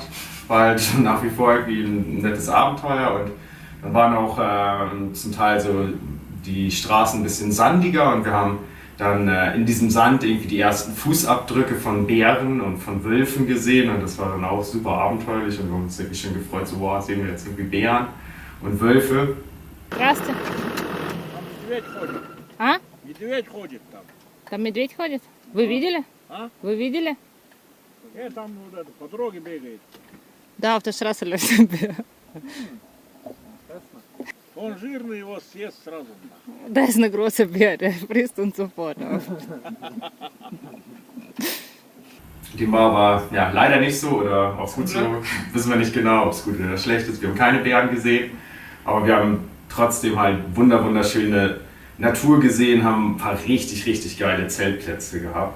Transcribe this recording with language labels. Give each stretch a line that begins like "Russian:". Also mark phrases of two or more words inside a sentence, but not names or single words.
German: War halt schon nach wie vor irgendwie ein nettes Abenteuer und dann waren auch zum Teil so die Straßen ein bisschen sandiger und wir haben dann in diesem Sand irgendwie die ersten Fußabdrücke von Bären und von Wölfen gesehen und das war dann auch super abenteuerlich und wir haben uns wirklich schon gefreut, so wow, sehen wir jetzt irgendwie Bären und Wölfe.
Russian: Здравствуйте. Медведь ходит. А? Медведь ходит там. Там медведь ходит? Вы видели? А? Вы видели? Там вот это, по дороге бегает. Да,
German: auf der Straße läuft ein Bär.
Russian: Он жирный, его съест сразу.
German: Da ist eine große Bär, der frisst uns sofort auf. Dem war aber ja, leider nicht so oder auch gut so. Wissen wir nicht genau, ob es gut oder schlecht ist. Wir haben keine Bären gesehen, aber wir haben trotzdem halt wunderschöne Natur gesehen, haben ein paar richtig, richtig geile Zeltplätze gehabt.